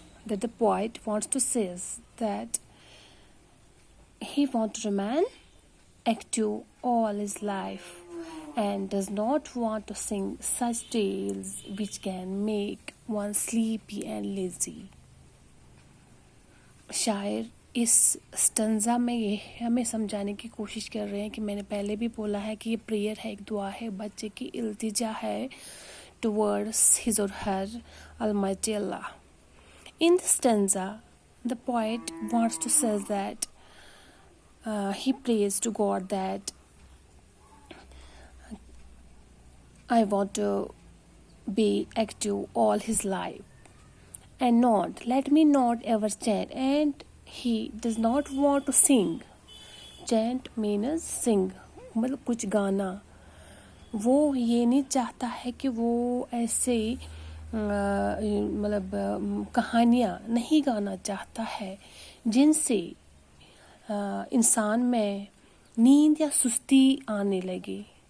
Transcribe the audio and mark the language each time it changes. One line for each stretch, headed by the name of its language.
English: That the poet wants to say that he wants to remain active all his life and does not want to sing such tales which can make one sleepy and lazy.
Hindi: शायर इस stanza में ये हमें समझाने की कोशिश कर रहे हैं कि मैंने पहले भी बोला है कि ये प्रेयर है, एक दुआ है, बच्चे की इल्तिजा है
English: towards his or her Almighty Allah. In the stanza, the poet wants to say that he prays to God that I want to be active all his life and not, let me not ever chant. And he does not want to sing. Chant means sing,
Hindi: मतलब कुछ गाना. वो ये नहीं चाहता है कि वो ऐसे मतलब कहानियाँ नहीं गाना चाहता है जिनसे इंसान में नींद या सुस्ती आने लगे.